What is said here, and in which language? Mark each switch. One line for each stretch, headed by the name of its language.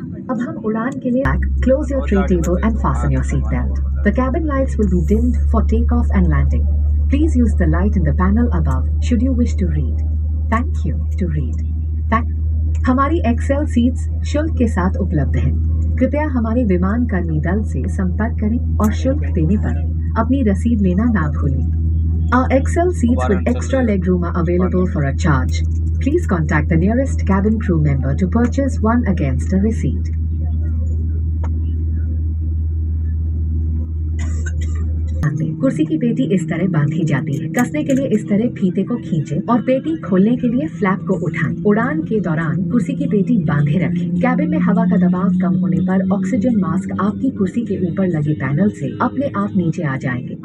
English: अब हम उड़ान के लिए close your tray table and fasten your seat belt. The cabin lights will be dimmed for takeoff and landing. Please use the light in the panel above should you wish to read. Thank you to read.
Hindi: हमारी Excel seats शुल्क के साथ उपलब्ध हैं। कृपया हमारे विमान कर्मी दल से संपर्क करें और शुल्क देने पर अपनी रसीद लेना ना भूलें।
English: Our XL seats with extra legroom are available for a charge. Please contact the nearest cabin crew member to purchase one against a receipt.
Hindi: कुर्सी की पेटी इस तरह बांधी जाती है। कसने के लिए इस तरह फीते को खींचें और पेटी खोलने के लिए फ्लैप को उठाएं। उड़ान के दौरान कुर्सी की पेटी बांधे रखें। कैबिन में हवा का दबाव कम होने पर ऑक्सीजन मास्क आपकी कुर्सी के ऊपर लगे पैनल से अपने आप नीचे आ जाएंगे।